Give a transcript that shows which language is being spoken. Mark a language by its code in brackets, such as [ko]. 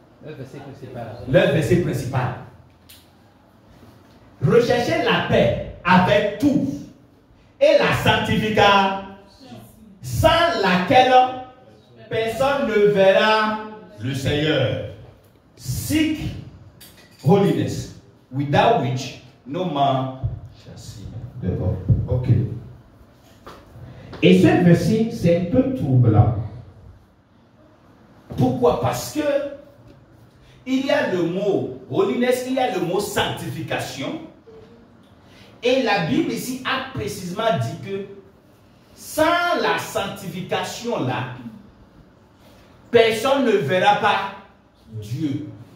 [fr] Leur verset principal. Leur verset principal. Recherchez la paix avec tous et la sanctification, sans laquelle personne ne verra le Seigneur. [en] Seek holiness, without which no man shall see the Lord. [fr] Ok. Et ce verset, c'est un peu troublant. Pourquoi? Parce que il y a le mot holiness, il y a le mot sanctification. Et la Bible ici a précisément dit que sans la sanctification là, personne ne verra pas Dieu.